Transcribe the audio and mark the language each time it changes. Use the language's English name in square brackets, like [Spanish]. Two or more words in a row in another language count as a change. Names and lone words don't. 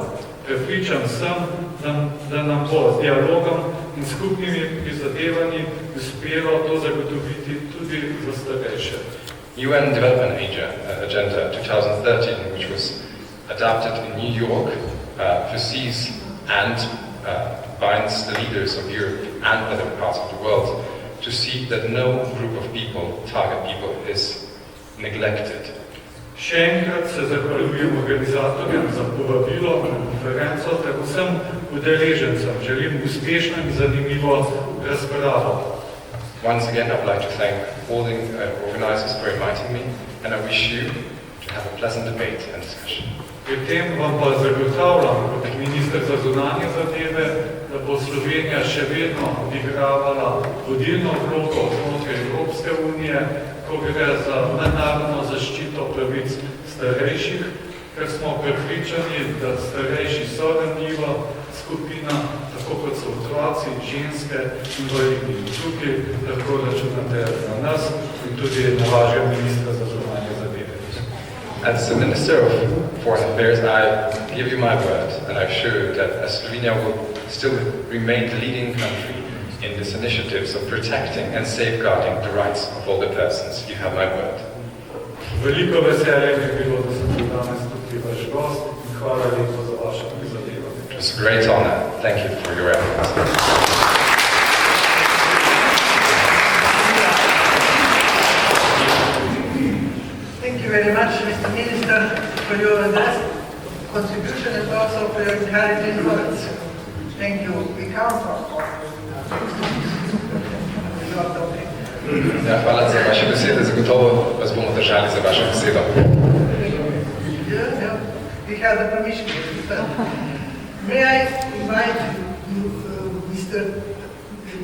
[Slovenian] Prepričan sem, da nam bo z dialogom in skupnimi prizadevanji uspelo to zagotoviti tudi za starejše. [English] UN Development Agenda 2013, which was adopted in New York, foresees and binds the leaders of Europe and other parts of the world to see that no group of people, target people, is neglected. [Slovenian] Še enkrat se zahvaljujem organizatorjem za povabilo na konferenco ter vsem udeležencem. Želim uspešno in zanimivo razpravo. [English] Once again, I'd like to thank all the organizers for inviting me, and I wish you to have a pleasant debate and discussion. [Slovenian] Pri tem vam pa zagotavljam kot minister za zunanje zadeve, da bo Slovenija še vedno odigravala vodilno vlogo znotraj Evropske unije, ko gre za mednarodno zaščito pravic starejših, ker smo prepričani, da starejši so ranljiva skupina, tako kot so otroci, ženske, invalidi. Tukaj lahko računate na nas in tudi na vašega ministra za zunanje zadeve. [English] As the Minister of Foreign Affairs, I give you my word, and I assure you that Slovenia will still remain the leading country in these initiatives of protecting and safeguarding the rights of older persons. You have my word. [Slovenian] Veliko veselje mi je bilo, da sem bil danes tukaj vaš gost in hvala lepo za vaše prizadevanje. [English] It was a great honor. Thank you for your efforts. Thank you very much, Mr. Minister, for your address, contribution, and also for your encouraging words. Thank you. We count on [Slovenian] Ja, hvala za vaše besede, zagotovo vas bomo držali za vašo besedo. [English] We have the permission. May I invite you, Mr.